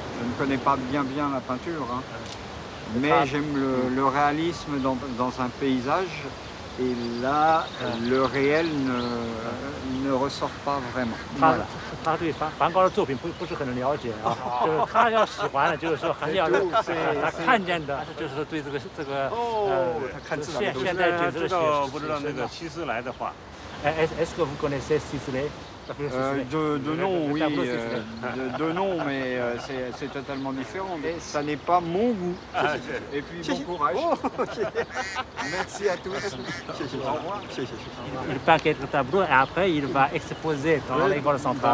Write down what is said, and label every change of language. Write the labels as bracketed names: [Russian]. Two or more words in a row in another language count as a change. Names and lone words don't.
[French] ne connais pas bien la peinture, hein. Mais j'aime le réalisme dans un paysage. Et là, le réel ne ressort pas vraiment. Voilà. [Chinese] 他对梵高的作品不是很了解啊，就是他要喜欢的，就是说很要他看见的，就是说对这个现代景致的不知道那个希斯莱的画。 [French] Est-ce que vous connaissez Sisley? De nom, oui, de nom, mais c'est totalement différent. Mais ça n'est pas mon goût. Et puis bon courage. Merci à tous. Au revoir. Il peint quelques tableaux et après il va exposer dans l'école centrale.